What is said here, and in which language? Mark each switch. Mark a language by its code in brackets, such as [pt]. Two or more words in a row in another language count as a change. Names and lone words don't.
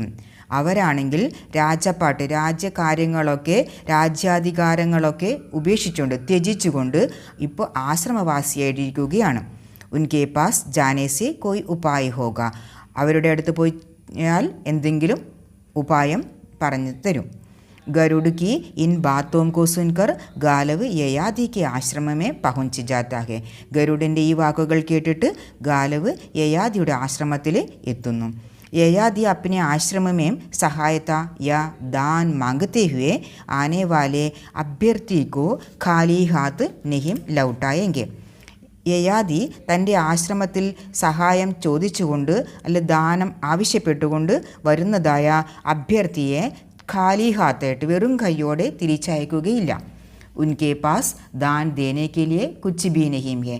[ml] അവരാണെങ്കിൽ രാജപാട്ട്, രാജ്യകാര്യങ്ങളൊക്കെ രാജ്യാധികാരങ്ങളൊക്കെ ഉപേക്ഷിച്ചുകൊണ്ട് ത്യജിച്ചുകൊണ്ട് ഇപ്പോൾ ആശ്രമവാസിയായിരിക്കുകയാണ്. [hi] उनके पास जाने से कोई उपाय होगा. [ml] അവരുടെ അടുത്ത് പോയാൽ എന്തെങ്കിലും ഉപായം പറഞ്ഞു തരും. [hi] गरुड़ की इन बातों को सुनकर गालव ययाति के आश्रम में पहुंच जाता है. [ml] ഗരുഡിൻ്റെ ഈ വാക്കുകൾ കേട്ടിട്ട് ഗാലവ് യയാതിയുടെ ആശ്രമത്തിൽ എത്തുന്നു. [hi] ययाति अपने आश्रम में सहायता या दान मांगते हुए आने वाले अभ्यर्थी को खाली हाथ नहीं लौटाएंगे. [ml] യയാതി തൻ്റെ ആശ്രമത്തിൽ സഹായം ചോദിച്ചുകൊണ്ട് അല്ലെ ദാനം ആവശ്യപ്പെട്ടുകൊണ്ട് വരുന്നതായ അഭ്യർത്ഥിയെ [hi] खाली हाथायिट्ट [ml] വെറും കൈയോടെ തിരിച്ചയക്കുകയില്ല. [hi] उनके पास दान देने के लिए कुछ भी नहीं है.